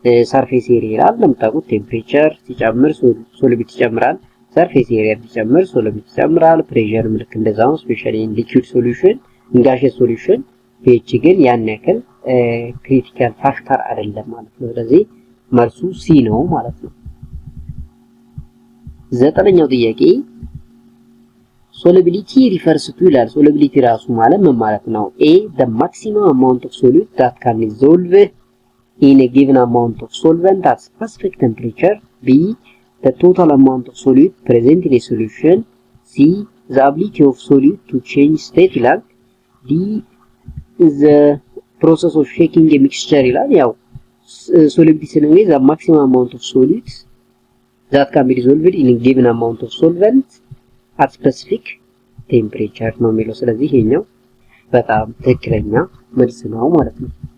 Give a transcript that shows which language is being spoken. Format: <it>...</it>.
<am>ሰርፌስ ኤሪያ ይላል። እንደምታውቁት ቴምፕሬቸር ሲጨምር ሶሉቢሊቲ ይጨምራል፣ ሰርፌስ ኤሪያ ሲጨምር ሶሉቢሊቲ ይጨምራል። ፕሬሸር ምልክ እንደዛው ስፔሻሊ ኢን ሊኩዊድ ሶሉሽን ኢንጋሺየስ ሶሉሽን ፒኤች ግን ያን ያክል ክሪቲካል ፋክተር አይደለም ማለት ነው። ስለዚህ መልሱ ሲ ነው ማለት ነው። ዘጠነኛው ጥያቄ</am> <en>solubility refers to</en> <am>ይላል። solubility ራሱ ማለት ምን ማለት ነው?</am> <en>a the maximum amount of solute that can dissolve in a given amount of solvent at specific temperature. b the total amount of solute present in a solution. c the ability of solute to change state ይላል። d the process of shaking a mixture ይላል። ያው solubility ስንል the maximum amount of solute that can be dissolved in a given amount of solvent at specific temperature ነው የሚለው።</en> <am>ስለዚህ ይሄኛው በጣም ትክክለኛ መልስ ነው ማለት ነው።</am>